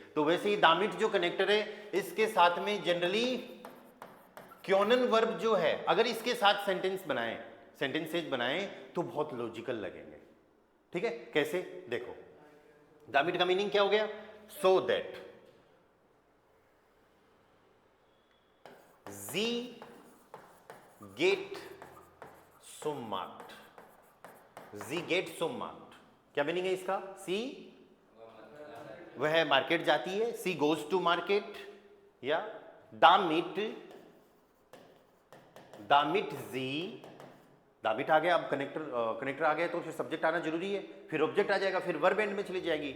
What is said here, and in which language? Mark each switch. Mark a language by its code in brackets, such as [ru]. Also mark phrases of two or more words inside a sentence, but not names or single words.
[hi] तो वैसे ही दामिट जो कनेक्टर है, इसके साथ में जनरली क्योनन वर्ब जो है, अगर इसके साथ सेंटेंसेज बनाएं तो बहुत लॉजिकल लगेंगे, ठीक है। कैसे? देखो, दामिट का मीनिंग क्या हो गया? [en] so that [de] Sie geht zum Markt. Sie geht zum Markt. [hi] क्या मीनिंग है इसका? सी वह मार्केट जाती है, [en] she goes to market, [hi] या दामिट [de] damit sie, [hi] दामिट आ गया, अब कनेक्टर आ गया तो फिर सब्जेक्ट आना जरूरी है, फिर ऑब्जेक्ट आ जाएगा, फिर वर्ब एंड में चली जाएगी।